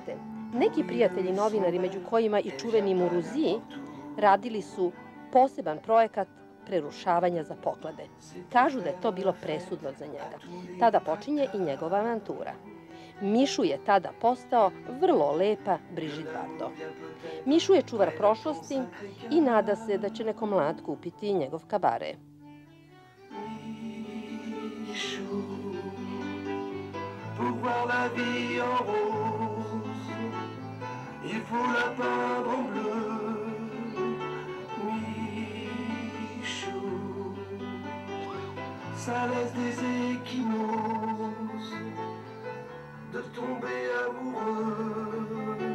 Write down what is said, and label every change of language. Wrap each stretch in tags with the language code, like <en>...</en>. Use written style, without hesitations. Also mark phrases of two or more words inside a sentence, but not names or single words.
<sr>neki prijatelji novinari, među kojima i čuveni Muruzi, radili su poseban projekat prerušavanja za poklade. Kažu da je to bilo presudno za njega. Tada počinje i njegova avantura. Mišu je tada postao vrlo lepa Brigitte Bardot. Mišu je čuvar prošlosti i nada se da će neko mlad kupiti njegov kabare.</sr> <fr>Michou, pour voir la vie en rose, il faut la peindre en bleu. Michou, ça laisse des échymoses de tomber amoureux.</fr>